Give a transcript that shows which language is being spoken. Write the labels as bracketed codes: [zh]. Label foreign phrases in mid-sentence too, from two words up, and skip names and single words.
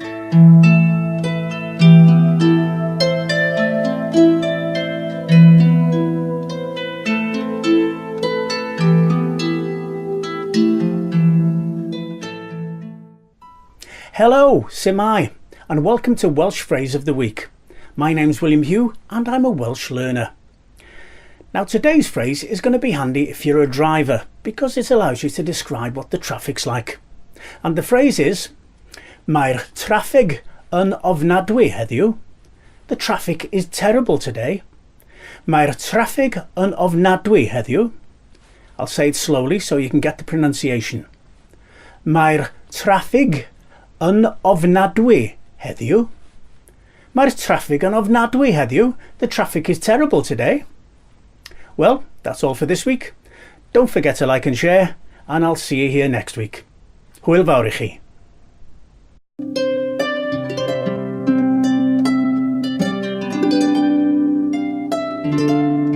[en] Hello, Simai, and welcome to Welsh Phrase of the Week. My name's William Hugh and I'm a Welsh learner. Now today's phrase is going to be handy if you're a driver because it allows you to describe what the traffic's like. And the phrase is [cy] Mae'r traffig yn ofnadwy heddiw. [en] The traffic is terrible today. [cy] Mae'r traffig yn ofnadwy heddiw. [en] I'll say it slowly so you can get the pronunciation. [cy] Mae'r traffig yn ofnadwy heddiw. Mae'r traffig yn ofnadwy heddiw. [en] The traffic is terrible today. Well, that's all for this week. Don't forget to like and share, and I'll see you here next week. [cy] Hwyl fawr I chi.